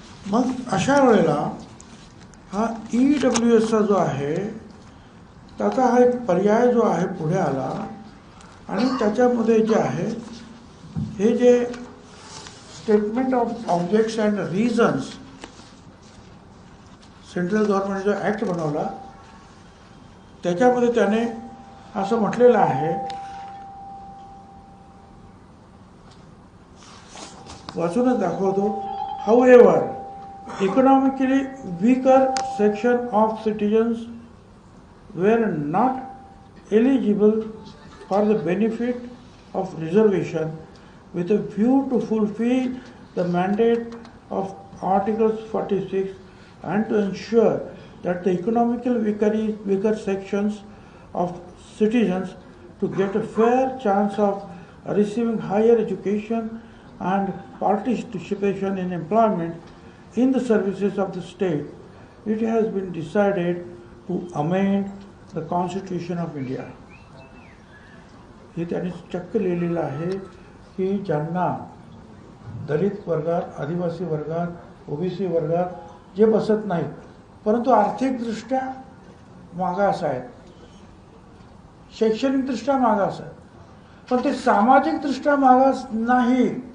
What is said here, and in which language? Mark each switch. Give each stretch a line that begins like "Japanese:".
Marathi: मग अशा वेळेला हा EWSचा जो आहे त्याचा हा एक पर्याय जो आहे पुढे आला, आणि त्याच्यामध्ये जे आहे हे जे statement of objects and reasons central government जो ॲक्ट बनवला त्याच्यामध्ये त्याने असं म्हटलेलं आहे, वाचूनच दाखवतो.
English: However economically weaker section of citizens were not eligible for the benefit of reservation with a view to fulfill the mandate of Article 46 and to ensure that the economically weaker sections of citizens to get a fair chance of receiving higher education and participation in employment in the services of the state, it has been decided to amend the Constitution of India.
Marathi: हे त्यांनी चक्क लिहिलेलं आहे की ज्यांना दलित वर्गात, आदिवासी वर्गात, OBC वर्गात जे बसत नाहीत परंतु आर्थिकदृष्ट्या मागास आहेत, शैक्षणिकदृष्ट्या मागास आहेत, पण ते सामाजिकदृष्ट्या मागास नाही,